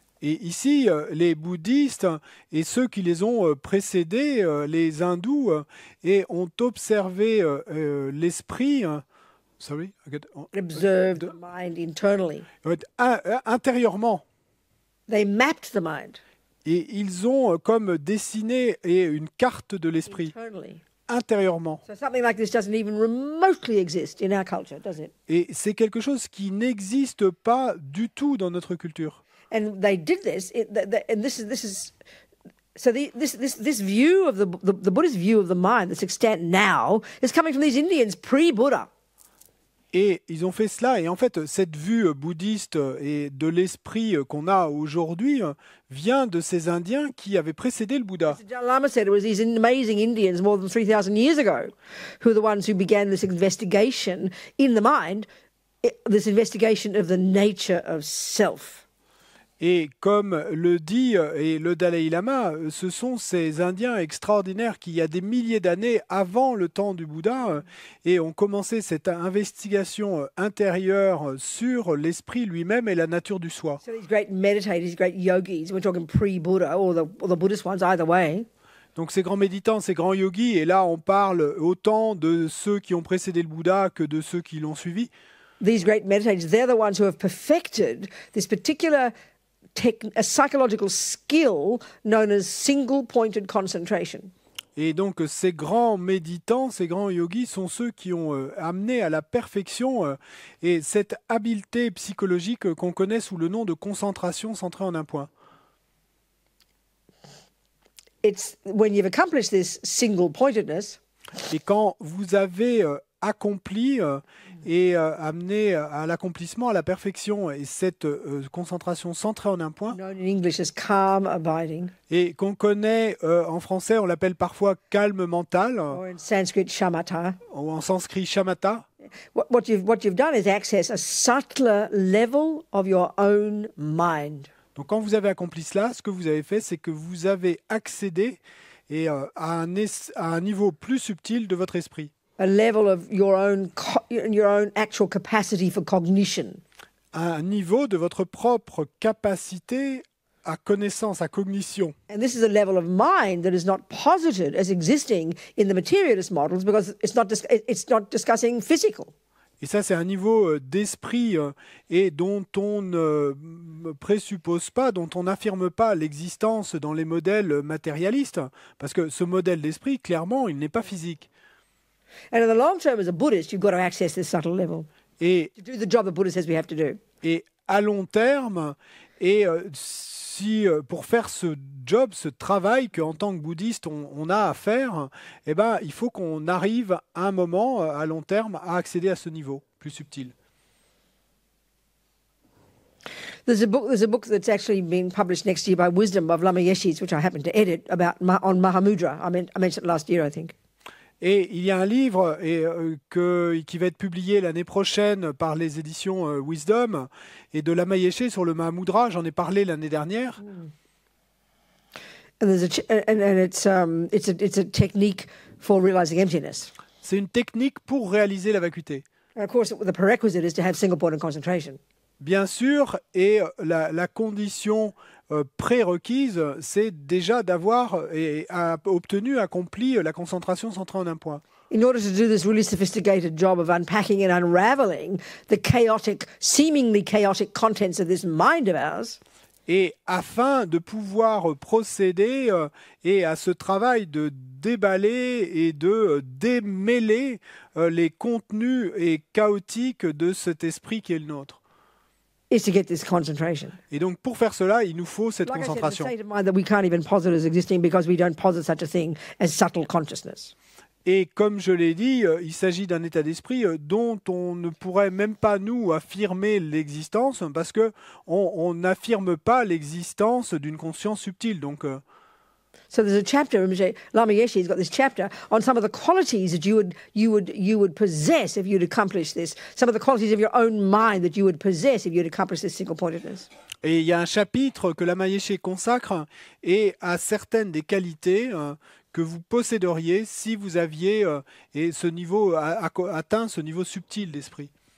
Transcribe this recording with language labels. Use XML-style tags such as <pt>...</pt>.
<fr>Et ici, les bouddhistes et ceux qui les ont précédés, les hindous, et ont observé l'esprit.</fr> <en>Sorry, Observed the mind internally.</en> <fr>Intérieurement.</fr> <en>They mapped the mind</en> <fr>Et ils ont comme dessiné une carte de l'esprit</fr> <en>internally.</en> <fr>intérieurement.</fr> <en>So something like this doesn't even remotely exist in our culture, does it?</en> <fr>Et c'est quelque chose qui n'existe pas du tout dans notre culture.</fr> <en>And they did this, and this is so this view of the Buddhist view of the mind that's extant now is coming from these Indians pre-Buddha.</en> <fr>Et ils ont fait cela. Et en fait, cette vue bouddhiste et de l'esprit qu'on a aujourd'hui vient de ces Indiens qui avaient précédé le Bouddha.</fr> <en>The Dalai Lama said it was these amazing Indians more than 3,000 years ago who are the ones who began this investigation in the mind, this investigation of the nature of self.</en> <fr>Et comme le dit et le Dalai Lama, ce sont ces Indiens extraordinaires qui, il y a des milliers d'années avant le temps du Bouddha, et ont commencé cette investigation intérieure sur l'esprit lui-même et la nature du soi.</fr> <en>So these great meditators, these great yogis, we're talking pre-Buddha or the Buddhist ones, either way.</en> <fr>Donc ces grands méditants, ces grands yogis, et là on parle autant de ceux qui ont précédé le Bouddha que de ceux qui l'ont suivi.</fr> <en>These great meditators, they're the ones who have perfected this particular a psychological skill known as single-pointed concentration.</en> <fr>Et donc ces grands méditants, ces grands yogis sont ceux qui ont amené à la perfection et cette habileté psychologique qu'on connaît sous le nom de concentration centrée en un point.</fr> <en>It's when you've accomplished this single-pointedness.</en> <fr>Et quand vous avez accompli et amené à l'accomplissement, à la perfection, et cette concentration centrée en un point,</fr> <en>Known in English as calm abiding,</en> <fr>et qu'on connaît en français, on l'appelle parfois calme mental,</fr> <en>or in Sanskrit shamatha.</en> <fr>ou en sanskrit shamatha.</fr> <en>What you've done is access a subtler level of your own mind.</en> <fr>Donc quand vous avez accompli cela, ce que vous avez fait, c'est que vous avez accédé à un niveau plus subtil de votre esprit.</fr> <en>A level of your own actual capacity for cognition.</en> <fr>Un niveau de votre propre capacité à connaissance, à cognition.</fr> <en>And this is a level of mind that is not posited as existing in the materialist models because it's not discussing physical.</en> <fr>Et ça, c'est un niveau d'esprit et dont on ne présuppose pas, dont on n'affirme pas l'existence dans les modèles matérialistes. Parce que ce modèle d'esprit, clairement, il n'est pas physique.</fr> <en>And in the long term, as a Buddhist, you've got to access this subtle level</en> <fr>Et,</fr> <en>to do the job the Buddha says we have to do.</en> <fr>et à long terme, et pour faire ce job, ce travail qu'en tant que bouddhiste on a à faire, eh ben, il faut qu'on arrive à un moment, à long terme, à accéder à ce niveau plus subtil.</fr> <en>There's a book that's actually being published next year by Wisdom of Lama Yeshis, which I happen to edit, on Mahamudra. I mentioned it last year, I think.</en> <fr>Et il y a un livre qui va être publié l'année prochaine par les éditions Wisdom et de Lama Yeshe sur le Mahamudra. J'en ai parlé l'année dernière.</fr> <en>And it's a technique for realizing emptiness.</en> <fr>C'est une technique pour réaliser la vacuité.</fr> <en>And of course, the prerequisite is to have single-pointed concentration.</en> <fr>Bien sûr, et la condition prérequise, c'est déjà d'avoir obtenu, accompli la concentration centrée en un point.</fr> <en>In order to do this really sophisticated job of unpacking and unraveling the seemingly chaotic contents of this mind of ours,</en> <fr>et afin de pouvoir procéder à ce travail de déballer et de démêler les contenus chaotiques de cet esprit qui est le nôtre.</fr> <en>is to get this concentration.</en> <fr>Et donc, pour faire cela, il nous faut cette</fr> <en>Like</en> <fr>concentration.</fr> <en>I said, it's a state of mind that we can't even posit as existing because we don't posit such a thing as subtle consciousness.</en> <fr>Et comme je l'ai dit, il s'agit d'un état d'esprit dont on ne pourrait même pas, nous, affirmer l'existence parce qu'on n'affirme pas l'existence d'une conscience subtile. Donc,</fr> <en>So there's a chapter, Lama Yeshe's got this chapter on some of the qualities that you would possess if you'd accomplish this, some of the qualities of your own mind that you would possess if you'd accomplish this single-pointedness.</en> <fr>Et il y a un chapitre que Lama Yeshe consacre et à certaines des qualités que vous posséderiez si vous aviez ce niveau atteint ce niveau subtil d'esprit.</fr>